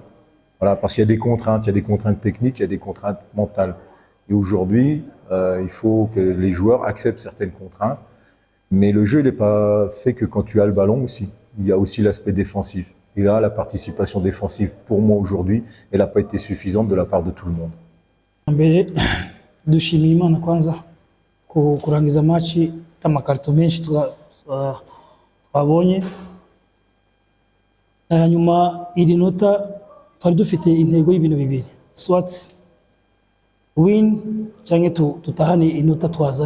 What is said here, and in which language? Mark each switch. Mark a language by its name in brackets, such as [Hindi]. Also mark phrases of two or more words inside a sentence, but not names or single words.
[French] Voilà, parce qu'il y a des contraintes techniques, il y a des contraintes mentales. Et aujourd'hui, il faut que les joueurs acceptent certaines contraintes. Mais le jeu, il n'est pas fait que quand tu as le ballon aussi. Il y a aussi l'aspect défensif. Et là, la participation défensive, pour moi aujourd'hui, elle n'a pas été suffisante de la part de tout le monde. [Kinyarwanda] Mbere dushimiye Imana kwanza kurangiza match amakarito menshi twabonye. Hanyuma iri nota twari dufite intego y'ibintu bibiri. Swat win cyangwa tutahane inota twazanye.